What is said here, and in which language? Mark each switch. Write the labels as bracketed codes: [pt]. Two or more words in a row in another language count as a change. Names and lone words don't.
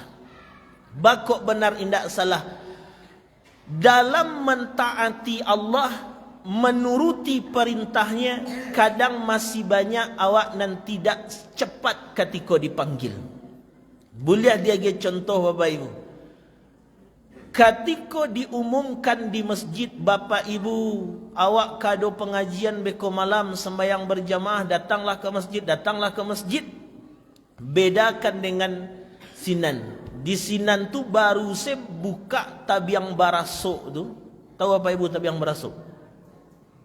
[min] Bakok benar tidak salah. Dalam mentaati Allah, menuruti perintahnya, kadang masih banyak awak nan tidak cepat ketika dipanggil. [id] Boleh dia contoh Bapak Ibu. Ketika diumumkan di masjid, Bapak Ibu, [min] awak kado pengajian beko malam [id] sembahyang berjamaah, datanglah ke masjid, datanglah ke masjid. Bedakan dengan Sinan. [min] Di Sinan tu baru saya buka tabiang barasuk tu. Tahu Bapak Ibu tabiang barasuk?